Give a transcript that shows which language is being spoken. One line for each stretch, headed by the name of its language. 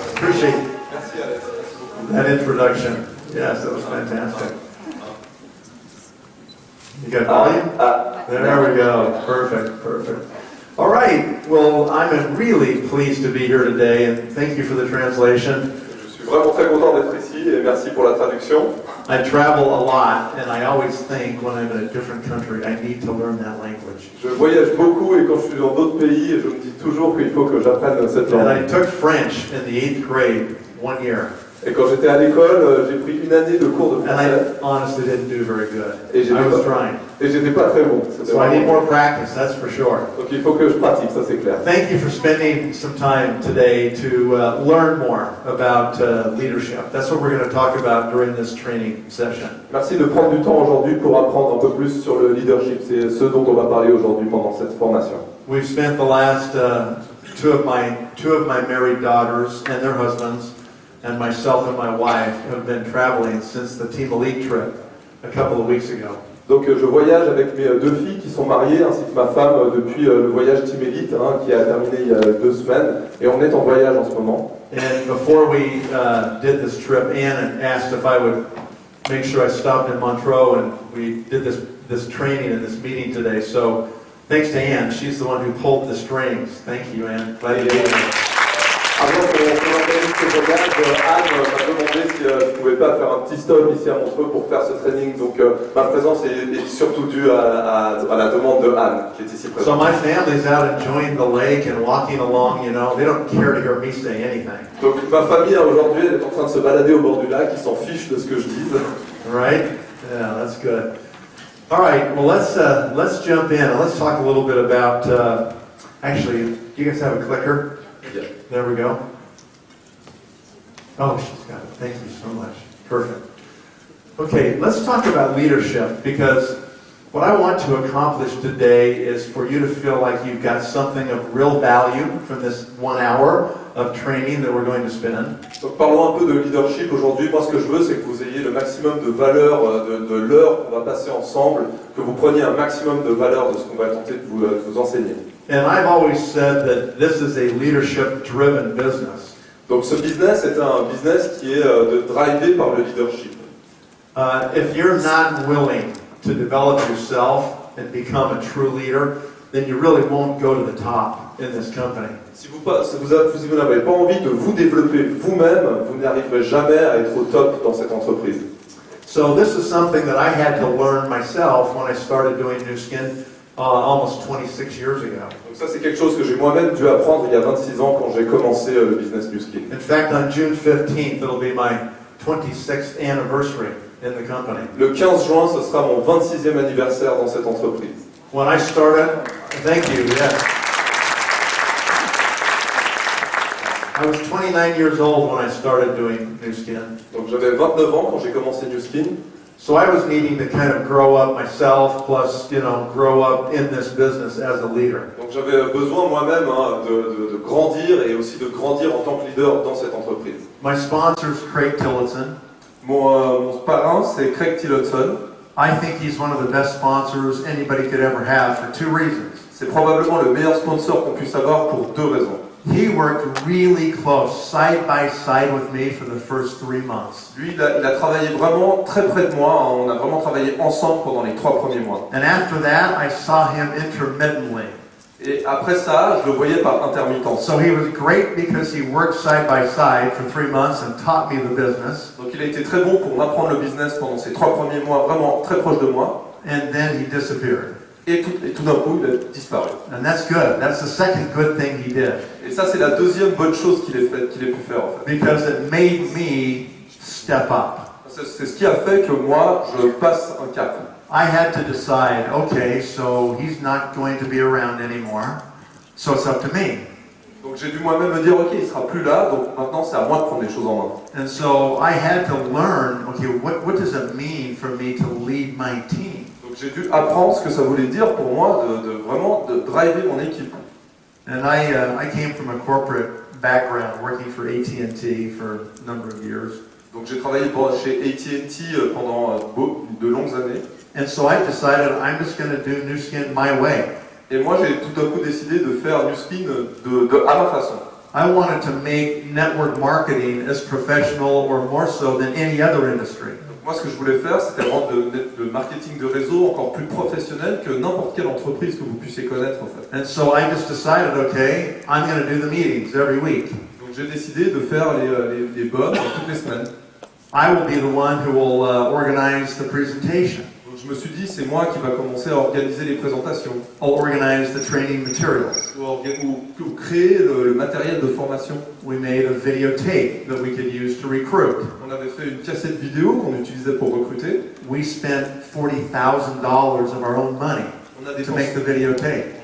English: Appreciate that introduction. Yes, that was fantastic. You got volume? There we go. Perfect, perfect. All right. Well, I'm really pleased to be here today, and thank you for the translation.
French: Je suis vraiment très content d'être ici et merci pour la traduction.
English: I travel a lot, and I always think when I'm in a different country, I need to learn that language.
French: Je voyage beaucoup et quand je suis dans d'autres pays, je me dis toujours qu'il faut que j'apprenne cette langue.
English: And I took French in the 8th grade 1 year.
French: Et quand j'étais à l'école, j'ai pris une année de cours de
English: And I
French: français.
English: honestly didn't do very good.
French: Et
English: I was trying.
French: j'étais pas très bon.
English: So I need more practice, that's for sure.
French: Donc il faut que je pratique, ça c'est clair.
English: Thank you for spending some time today to learn more about leadership. That's what we're going to talk about during this training session.
French: Merci de prendre du temps aujourd'hui pour apprendre un peu plus sur le leadership. C'est ce dont on va parler aujourd'hui pendant cette formation.
English: We've spent the last two of my married daughters and their husbands and myself and my wife have been traveling since the Team Elite trip a couple of weeks ago.
French: Donc je voyage avec mes deux filles qui sont mariées ainsi que ma femme depuis le voyage Team Elite qui a terminé il y a 2 semaines et on est en voyage en ce moment.
English: And before we did this trip, Ann asked if I would make sure I stopped in Montreux, and we did this training and this meeting today. So thanks to Ann, she's the one who pulled the strings. Thank you, Ann. Glad you did it.
French: Avant qu'on organise ce voyage, Anne m'a demandé si je ne pouvais pas faire un petit stop ici à Montreux pour faire ce training. Donc ma présence est surtout due à la demande de Anne qui est ici présente.
English: So my family's out enjoying the lake and walking along, you know. They don't care to hear me say anything.
French: Donc ma famille aujourd'hui elle est en train de se balader au bord du lac, ils s'en fichent de ce que je dise.
English: Right? Yeah, that's good. All right, well let's jump in and let's talk a little bit about, actually, do you guys have a clicker? Yeah. There we go. Oh, she's got it. Thank you so much. Perfect. Okay, let's talk about leadership, because what I want to accomplish today is for you to feel like you've got something of real value from this 1 hour of training that we're going to spend.
French: Donc parlons un peu de leadership aujourd'hui. Moi ce que je veux c'est que vous ayez le maximum de valeur de l'heure qu'on va passer ensemble, que vous preniez un maximum de valeur de ce qu'on va tenter de vous enseigner.
English: And I've always said that this is a leadership-driven business.
French: Donc ce business est un business qui est drivé par le leadership.
English: If you're not willing to develop yourself and become a true leader, then you really won't go to the top in this company.
French: Si vous n'avez pas envie de vous développer vous-même, vous n'arriverez jamais à être au top dans cette entreprise.
English: So this is something that I had to learn myself when I started doing Nu Skin almost 26 years ago.
French: Donc ça c'est quelque chose que j'ai moi-même dû apprendre il y a 26 ans quand j'ai commencé le business Nu Skin.
English: In fact, on June 15th, it'll be my 26th anniversary in the company.
French: Le 15 juin, ce sera mon 26e anniversaire dans cette entreprise.
English: When I started, thank you, yes. I was 29 years old when I started doing Nu Skin.
French: Donc j'avais 29 ans quand j'ai commencé Nu Skin.
English: So I was needing to kind of grow up myself, plus, you know, grow up in this business as a leader.
French: Donc j'avais besoin moi-même de grandir et aussi de grandir en tant que leader dans cette entreprise.
English: My sponsor's Craig Tillotson.
French: Mon parrain c'est Craig Tillotson.
English: I think he's one of the best sponsors anybody could ever have for 2 reasons.
French: C'est probablement le meilleur sponsor qu'on puisse avoir pour 2 raisons.
English: He worked really close, side by side with me for the first 3 months.
French: Lui, il a travaillé vraiment très près de moi. On a vraiment travaillé ensemble pendant les 3 premiers mois.
English: And after that, I saw him intermittently.
French: Et après ça, je le voyais par intermittence.
English: So he was great because he worked side by side for 3 months and taught me the business.
French: Donc il a été très bon pour m'apprendre le business pendant ces 3 premiers mois, vraiment très proche de moi.
English: And then he disappeared.
French: Et tout d'un coup, il a disparu.
English: And that's good. That's the second good thing he did.
French: Et ça, c'est la deuxième bonne chose qu'il ait pu faire en fait.
English: Because it made me step up.
French: C'est ce qui a fait que moi, je passe un cap.
English: I had to decide, okay, so he's not going to be around anymore, so it's up to me.
French: Donc j'ai dû moi-même me dire, ok, il sera plus là, donc maintenant c'est à moi de prendre les choses en main.
English: And so I had to learn, okay, what does it mean for me to lead my team?
French: Donc j'ai dû apprendre ce que ça voulait dire pour moi vraiment de driver mon équipe.
English: And I came from a corporate background, working for AT&T for a number of years.
French: Donc j'ai travaillé chez AT&T pendant de longues années.
English: And so I decided I'm just going to do Nu Skin my way.
French: Et moi j'ai tout d'un coup décidé de faire Nu Skin à ma façon.
English: I wanted to make network marketing as professional or more so than any other industry.
French: Donc moi ce que je voulais faire c'était rendre le marketing de réseau encore plus professionnel que n'importe quelle entreprise que vous puissiez connaître en fait.
English: And so I just decided, okay, I'm going to do the meetings every week.
French: Donc j'ai décidé de faire les bonnes toutes les semaines.
English: I will be the one who will organize the presentation.
French: Donc je me suis dit, c'est moi qui va commencer à organiser les présentations.
English: I'll organize the training materials.
French: Ou créer le matériel de formation.
English: We made a videotape that we could use to recruit.
French: On avait fait une cassette vidéo qu'on utilisait pour recruter.
English: We spent $40,000 of our own money to make the videotape.